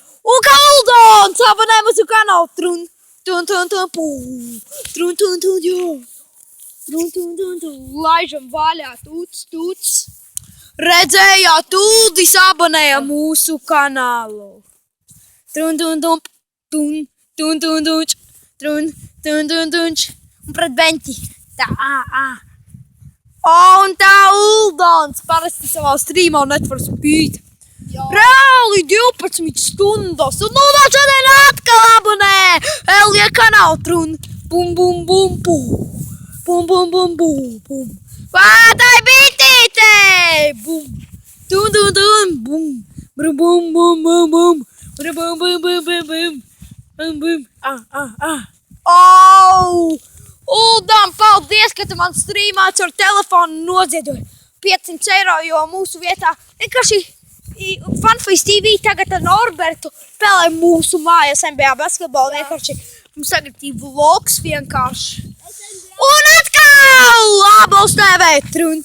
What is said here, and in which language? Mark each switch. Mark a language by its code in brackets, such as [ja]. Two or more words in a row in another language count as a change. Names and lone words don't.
[lv] Un kā Uldons abonē mūsu kanālu. Trun, pū. Trun, jā. Trun. Laižam vaļā. Tuts. redzējāt, Uldis abonēja mūsu kanālu. Trun, tun, tun, tun, tun, tun, tun, trun, tun, tun, tun, un pret beņķi. Tā, un tā Uldons parasti savā streamā netvar spīt. Reāli 12 stundas, un Uldons šodien atkal abonē Elija kanālu, trun, bum, bum, bum, bum, bum, bum, bum, bum, bum. Vātai bitīte! Bum! Tun, tun, tun! Bum! Brum, bum, bum, bum, bum! Brum, bum, bum, bum, bum, bum! Bum, bum! Au! Uldam, paldies, ka tu man streamā caur telefonu noziedoji 500 eiro, jo mūsu vietā vienkārši Funface TV tagad ar Norbertu spēlē mūsu mājas NBA basketbolu. Vienkārši mums tagad ir vlogs vienkārši. Un atkal Ābols TV! Trun!